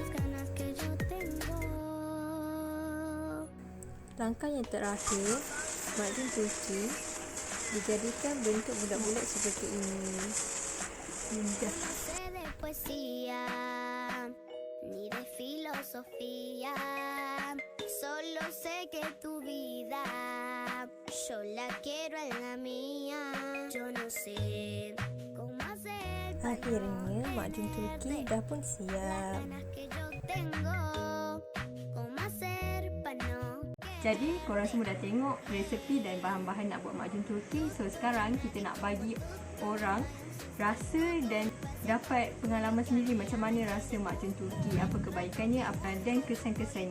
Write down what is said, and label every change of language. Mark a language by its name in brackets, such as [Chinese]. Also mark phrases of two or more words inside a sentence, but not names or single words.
[Malay] Langkah yang terakhir, makjun Turki dijadikan bentuk bulat-bulat seperti ini. Indah. [Spanish] Ni de filosofía, solo sé que tu vida yo la quiero en la mía, yo no sé cómo hacer. [Malay] Akhirnya makjun Turki dah pun siap. Jadi korang semua dah tengok resepi dan bahan-bahan nak buat makjun Turki. So sekarang kita nak bagi orang rasa dan dapat pengalaman sendiri macam mana rasa makjun Turki, apa kebaikannya, apa dan kesan-kesannya.